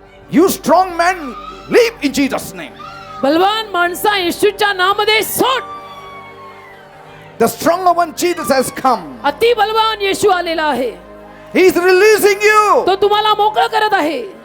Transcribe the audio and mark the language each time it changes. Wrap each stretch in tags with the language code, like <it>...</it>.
<en>You strong man, leave in Jesus' name.</en> <mr>बलवान माणसा येशूच्या नावामध्ये सोड.</mr> <en>The stronger one, Jesus, has come.</en> <mr>अति बलवान येशू आलेला आहे.</mr> <en>He is releasing you.</en> <mr>तो तुम्हाला मोकळं करत आहे.</mr>